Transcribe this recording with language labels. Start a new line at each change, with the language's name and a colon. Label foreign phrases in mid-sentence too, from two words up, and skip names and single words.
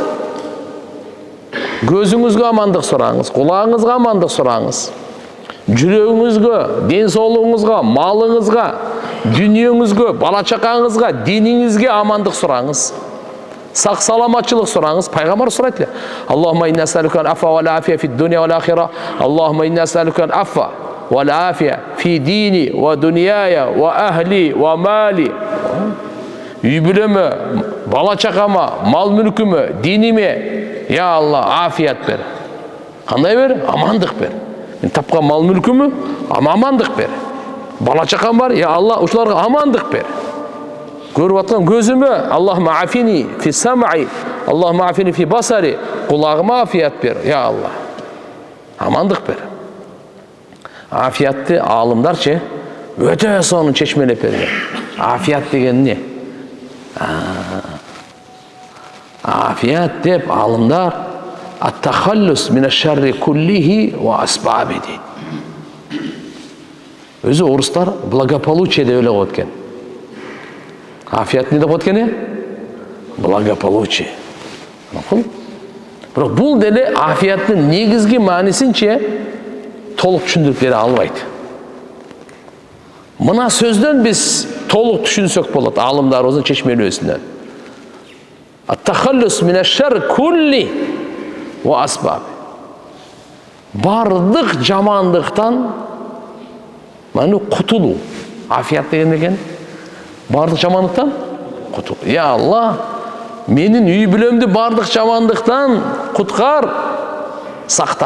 Kazakh: Gözünüzge amandık sorağınız, kulağınızga amandık sorağınız. жүрегіңізге, денсаулығыңызға, малыңызға, дүниеңізге, бала-чақаңызға, диніңізге амандық сұраңыз. Сақ саламатшылық сұраңыз. Пайғамбар сұрайды:
Arabic: اللهم إني أسألك العفو والعافية في الدنيا والآخرة. اللهم إني أسألك العفو والعافية في ديني ودنياي وأهلي ومالي.
Kazakh: Үй білеме, бала-чақама, мал-мүлкіме, диниме,
Arabic: يا الله,
Kazakh: афият бер. Қандай бер? Амандық бер. Мен тапқан мал-мүлкіме, амандық бер. Бала-чақам бар,
Arabic: يا الله,
Kazakh: ұшыларға амандық бер. Көріп атқан көзіме,
Arabic: اللهم عافني في سمعي، اللهم عافني في بصري,
Kazakh: құлағыма афият бер, я Алла. Амандық бер. Афиятты алымдар ше, өте соны чешмелеп берген. Афият деген не? Афият деп алымдар
Arabic: التخلص من شر كله وأسبابه дейді.
Kazakh: Өзі орыстар благополучие деп ойлап откен. Афият не деп откен? Благополучие. Бірақ бұл деле афияттың негізгі мәнісінше толық түсіндіріп бере албайды. Мына сөзден біз толық түсінсек болады, алымдарымыздың чешмелеусінен.
Arabic: التخلص من شر كل وأسباب.
Kazakh: Бардық жамандықтан құтылу. Афият деген екен. Бардық жамандықтан құтылу.
Arabic: يا الله,
Kazakh: менің үй білемді бардық жамандықтан құтқар, сақта.